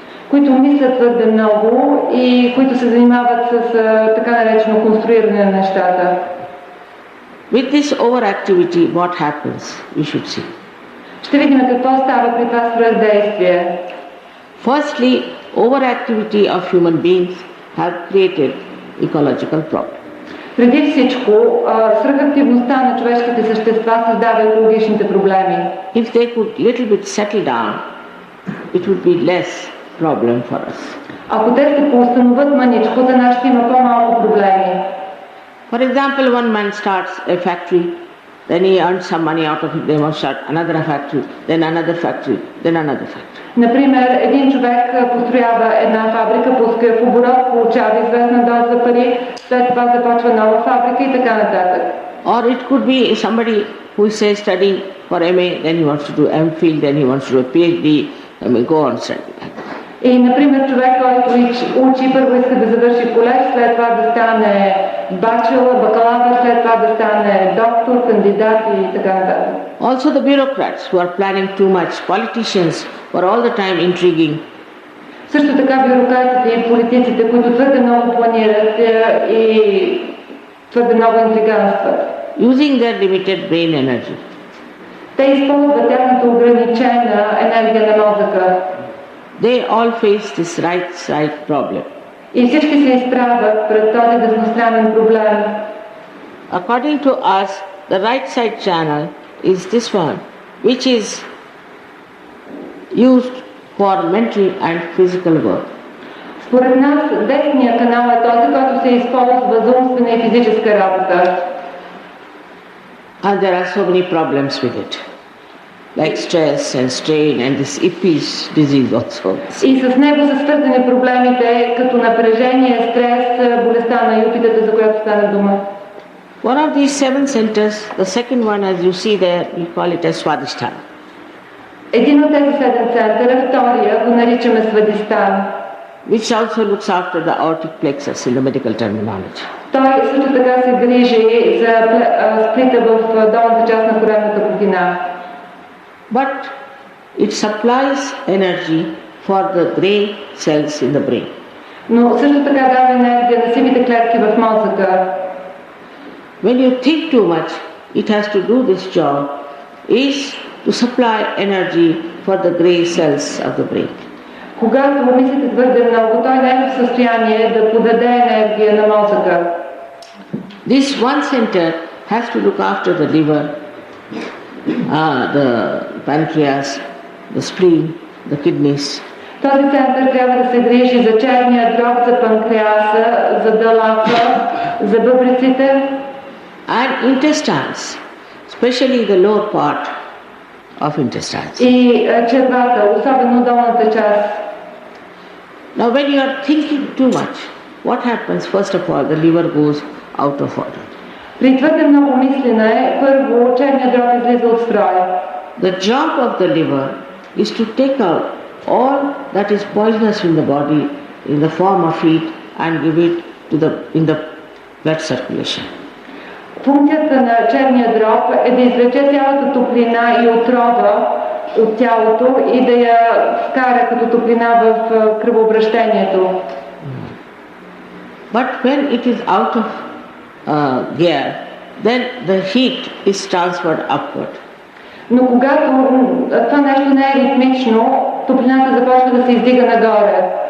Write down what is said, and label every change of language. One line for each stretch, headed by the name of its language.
Bulgarian: Които мислят твърде много и които се занимават с така наречено конструиране на нещата.
English: With this overactivity, what happens? We should see.
Bulgarian: Ще видим какво става при това свръхдействие.
English: Firstly, overactivity of human beings have created ecological problem.
Bulgarian: Преди всичко, свръхактивността на човешките същества създава екологичните проблеми.
English: If they could little bit settle down, it would be less problem for us.
Bulgarian: Ако те се поустановят маничко, за нас ще има по-малко проблеми.
English: For example, one man starts a factory, then he earns some money out of it, they must start another factory, then another factory, then another factory.
Bulgarian: Например, един човек построява една фабрика, пуска в оборот, получава известна доза пари, след това започва нова фабрика и така нататък.
English: Or it could be somebody who is say studying for MA, then he wants to do MPhil, then he wants to do a PhD, and we go on studying like that.
Bulgarian: И, например, човек, който учи, първо иска да завърши колеж, след това да стане бачелор, бакалавър, след това да стане доктор, кандидат и така нататък.
English: Also the bureaucrats who are planning too much, politicians who are all the time intriguing.
Bulgarian: Също така бюрократите и политиците, които твърде много планират и твърде много интриганстват.
English: Using their limited brain energy.
Bulgarian: Те използват тяхната ограничена енергия на мозъка.
English: They all face this right side problem.
Bulgarian: И всички се изправят пред този десностранен проблем.
English: According to us, the right side channel is this one, which is used for mental and physical work.
Bulgarian: Според нас, десният канал е този, който се използва за умствена и физическа работа.
English: And there are so many problems with it, like stress and strain and this Ippies disease also.
Bulgarian: И с него са свързани проблемите като напрежение, стрес, болестта на юпитата, за която стана дума.
English: One of these 7 centers, the second one as you see there, we call it as Swadhisthana.
Bulgarian: Един от тези 7 центъра, втория, го наричаме Свадистан.
English: Which also looks after the aortic plexus in the medical terminology.
Bulgarian: Той също така се грижи за сплита в долната част на коремната кухина.
English: But it supplies energy for the grey cells in the brain.
Bulgarian: Но също така дава енергия на сивите клетки в мозъка.
English: When you think too much, it has to do this job, is to supply energy for the grey cells of the brain.
Bulgarian: Когато мислите твърде много, той не е в състояние да подаде енергия на мозъка.
English: This one center has to look after the liver, the pancreas, the spleen, the kidneys.
Bulgarian: Този център трябва да се грижи за черния дроб, за панкреаса, за дълака, за бъбреците.
English: And intestines, especially the lower part of intestines.
Bulgarian: И червата, особено долната част.
English: Now when you are thinking too much, what happens? First of all, the liver goes out of order.
Bulgarian: При твърде много мислене, първо черният дроб излиза от строя.
English: The job of the liver is to take out all that is poisonous in the body in the form of heat and give it to in the blood circulation.
Bulgarian: Функцията на черния дроб е да извлече цялата топлина и отрова от тялото и да я вкара като топлина в кръвообращението.
English: But when it is out of gear, then the heat is transferred upward.
Bulgarian: Но когато това нещо не е ритмично, топлината започва да се издига нагоре.